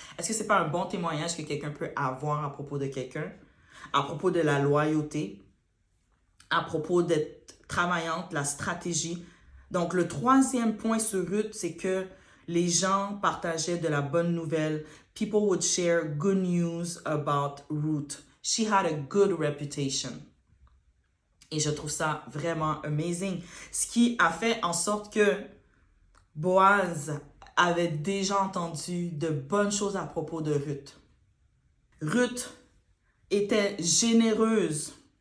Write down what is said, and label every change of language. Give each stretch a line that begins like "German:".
French: Est-ce que c'est pas un bon témoignage que quelqu'un peut avoir à propos de quelqu'un, à propos de la loyauté, à propos d'être travaillante, la stratégie? Donc, le troisième point sur Ruth, c'est que les gens partageaient de la bonne nouvelle.
English: People would share good news about Ruth. She had a good reputation.
French: Et je trouve ça vraiment amazing. Ce qui a fait en sorte que Boaz avait déjà entendu de bonnes choses à propos de Ruth. Ruth était généreuse.